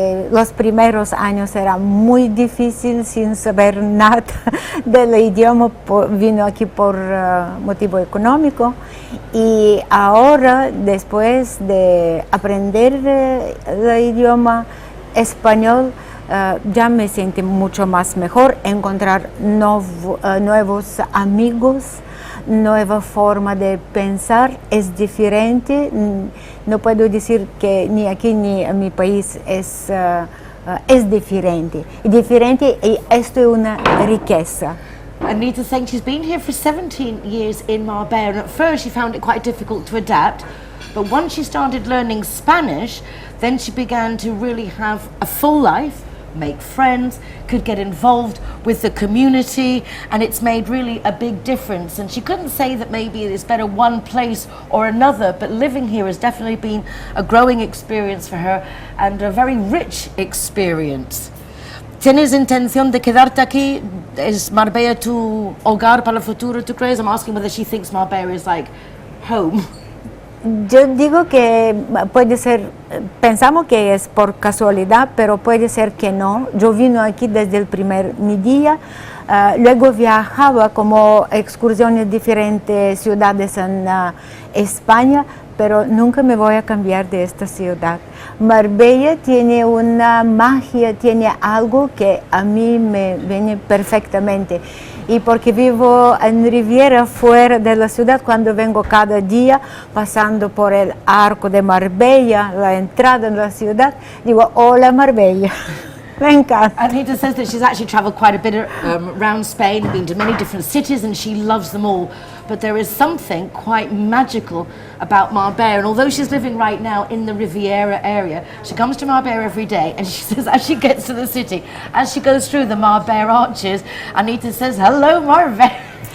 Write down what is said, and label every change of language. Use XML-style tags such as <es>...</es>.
<es>Los primeros años era muy difícil sin saber nada del idioma, vino aquí por motivo económico, y ahora después de aprender el idioma español ya me siento mucho más mejor, encontrar nuevos amigos, nueva forma de pensar, es diferente. No puedo decir que ni aquí ni en mi país es diferente. Y esto es una riqueza.</es> <en>Anita's saying she's been here for 17 years in Marbella, and at first she found it quite difficult to adapt, but once she started learning Spanish, then she began to really have a full life, make friends, could get involved with the community, and it's made really a big difference. And she couldn't say that maybe it's better one place or another, but living here has definitely been a growing experience for her and a very rich experience.</en> <es>¿Tienes intención de quedarte aquí? ¿Es Marbella tu hogar para el futuro, tú crees?</es> <en>I'm asking whether she thinks Marbella is like home.</en> <es>Yo digo que puede ser, pensamos que es por casualidad, pero puede ser que no. Yo vine aquí desde el primer mi día, luego viajaba como excursiones a diferentes ciudades en España, pero nunca me voy a cambiar de esta ciudad. Marbella tiene una magia, tiene algo que a mí me viene perfectamente. y porque vivo en Riviera, fuera de la ciudad, cuando vengo cada día pasando por el arco de Marbella, la entrada en la ciudad, digo, hola Marbella. Me encanta.</es> <en>Anita says that she's actually travelled quite a bit around Spain, been to many different cities, and she loves them all. But there is something quite magical about Marbella. And although she's living right now in the Riviera area, she comes to Marbella every day, and she says as she gets to the city, as she goes through the Marbella arches, Anita says, hello Marbella.</en>